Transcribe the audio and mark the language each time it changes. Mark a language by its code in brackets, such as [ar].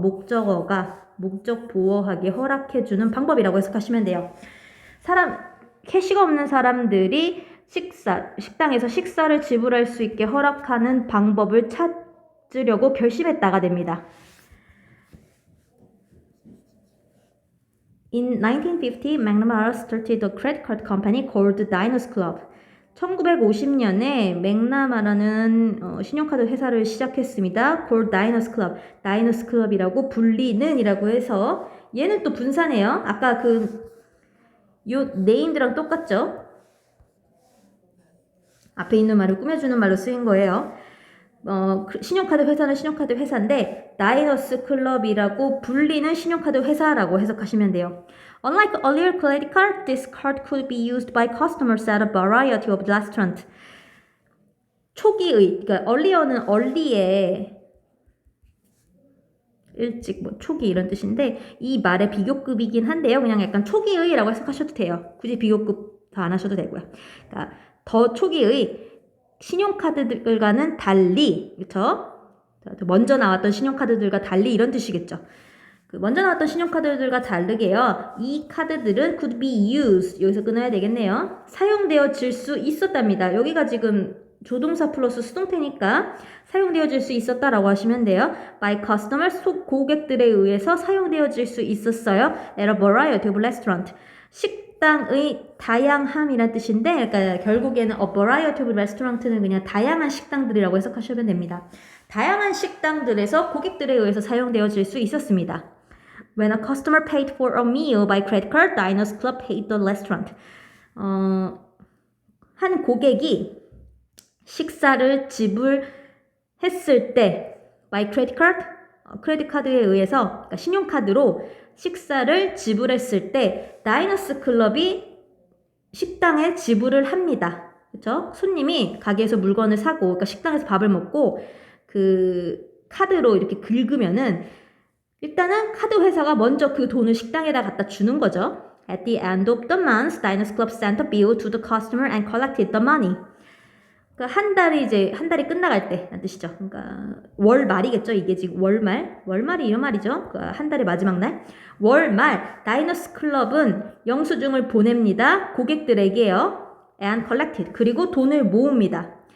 [ko] 목적어가 목적 보호하게 허락해주는 방법이라고 해석하시면 돼요. 캐시가 없는 사람들이 식당에서 식사를 지불할 수 있게 허락하는 방법을 찾으려고 결심했다가 됩니다. [en] In 1950, McNamara started a credit card company called Diners Club. [ko] 1950년에 맥나마라는 신용카드 회사를 시작했습니다. [en] called Diners Club. [ko] Diners Club이라고 불리는이라고 해서 얘는 또 분사네요. 아까 요 name드랑 똑같죠? 앞에 있는 말을 꾸며주는 말로 쓰인 거예요. 신용카드 회사는 신용카드 회사인데 다이너스 클럽이라고 불리는 신용카드 회사라고 해석하시면 돼요. [en] Unlike earlier credit card, this card could be used by customers at a variety of restaurants. [ko] 초기의, 그러니까 earlier는 early에 일찍 초기 이런 뜻인데 이 말의 비교급이긴 한데요. 그냥 약간 초기의라고 해석하셔도 돼요. 굳이 비교급 더 안 하셔도 되고요. 그러니까 더 초기의 신용카드들과는 달리, 그렇죠? 먼저 나왔던 신용카드들과 달리 이런 뜻이겠죠. 먼저 나왔던 신용카드들과 다르게요. 이 카드들은 [en] could be used, [ko] 여기서 끊어야 되겠네요. 사용되어질 수 있었답니다. 여기가 지금 조동사 플러스 수동태니까 사용되어질 수 있었다라고 하시면 돼요. [en] By customers, [ko] 고객들에 의해서 사용되어질 수 있었어요. [en] At a variety of restaurant. [ko] 식당의 다양함이란 뜻인데, 그러니까 결국에는 [en] a variety of restaurant [ko] 는 그냥 다양한 식당들이라고 해석하시면 됩니다. 다양한 식당들에서 고객들에 의해서 사용되어질 수 있었습니다. [en] When a customer paid for a meal by credit card, Diners Club paid the restaurant. [ko] 한 고객이 식사를 지불했을 때 [en] by credit card, [ko] 크레딧 카드에 의해서, 그러니까 신용카드로 식사를 지불했을 때 다이너스 클럽이 식당에 지불을 합니다. 그렇죠? 손님이 가게에서 물건을 사고, 그러니까 식당에서 밥을 먹고 그 카드로 이렇게 긁으면은 일단은 카드 회사가 먼저 그 돈을 식당에다 갖다 주는 거죠. [en] At the end of the month, Diners Club sent a bill to the customer and collected the money. [ko] 그러니까 한 달이 끝나갈 때 라는 뜻이죠. 그러니까 월 말이겠죠. 이게 지금 월말이 이런 말이죠. 그러니까 한 달의 마지막 날. 월말 다이너스 클럽은 영수증을 보냅니다. 고객들에게요. [en] And collected. [ko] 그리고 돈을 모읍니다.